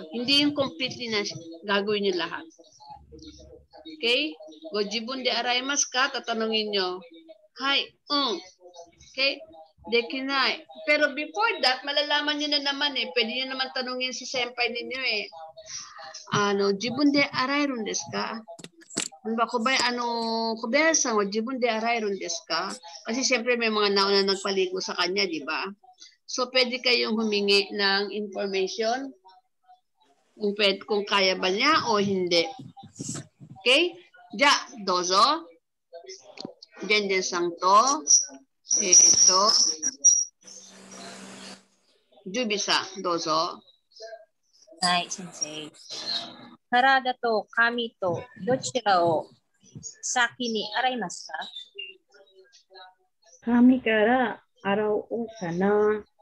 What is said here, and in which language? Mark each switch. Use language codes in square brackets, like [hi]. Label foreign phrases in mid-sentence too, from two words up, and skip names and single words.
[tl] Hindi yung completely na gagawin niyo lahat. [ja] Okay? ご自分で洗いますか? [tl] Tatanungin nyo. [ja] Hi. Okay? できない. [tl] Pero before that, malalaman nyo na naman eh. Pwede nyo naman tanungin si senpai ninyo eh. [ja] 自分で洗いるんですか? 小林さんは自分で洗いるんですか? [tl] Kasi siyempre may mga nauna nagpaligo sa kanya, di ba? So, pwede kayong humingi ng information kung kaya ba niya o hindi. [ja] Okay? じゃ、どうぞ. ジェンジェンさんと. ジュビさん、どうぞ. はい、先生。体と髪とどちらを先に洗いますか？髪から洗おうかな。